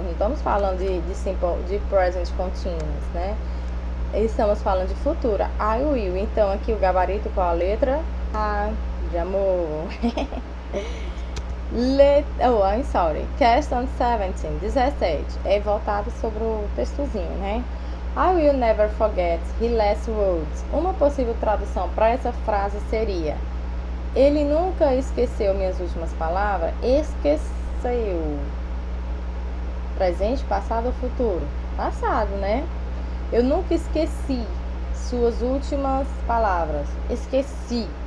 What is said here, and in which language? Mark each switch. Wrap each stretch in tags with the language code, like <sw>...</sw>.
<pt>Não estamos falando de present continuous, né? Estamos falando de futuro.</pt> <en>I will.</en> <pt>Então aqui o gabarito com a letra A de amor.</pt> <en>I'm sorry.</en> <pt>Question 17 é voltado sobre o textozinho, né?</pt> <en>I will never forget his last words.</en> <pt>Uma possível tradução para essa frase seria: ele nunca esqueceu minhas últimas palavras. Esqueceu. Presente, passado ou futuro? Passado, né? Eu nunca esqueci suas últimas palavras. Esqueci.</pt>